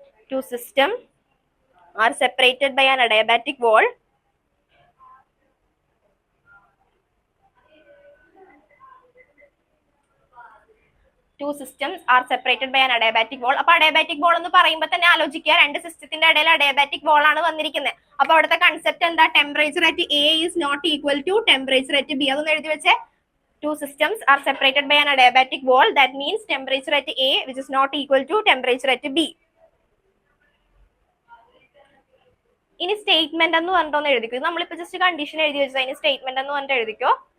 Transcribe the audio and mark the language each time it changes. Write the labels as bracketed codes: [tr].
[en] Two systems are separated by an adiabatic wall. Two systems are separated by an adiabatic wall. [ml] അപ്പൊ adiabatic wall എന്ന് പറയുമ്പോൾ തന്നെ ആലോചിക്കുക, രണ്ട് സിസ്റ്റത്തിന്റെ ഇടയിൽ adiabatic wall ആണ് വന്നിരിക്കുന്നത്. അപ്പൊ അവിടുത്തെ കൺസെപ്റ്റ് എന്താ? [en] Temperature at A is not equal to temperature at B. [ml] അതൊന്ന് എഴുതി വെച്ചേ. [en] Two systems are separated by an adiabatic wall. That means temperature at A which is not equal to temperature at B. [ml] ഇനി statement എന്ന് പറഞ്ഞിട്ടൊന്ന് എഴുതിക്കോ. നമ്മളിപ്പോ just condition എഴുതി വെച്ചത്, അതിന് സ്റ്റേറ്റ്മെന്റ് എന്ന് പറഞ്ഞിട്ട് എഴുതിക്കോ.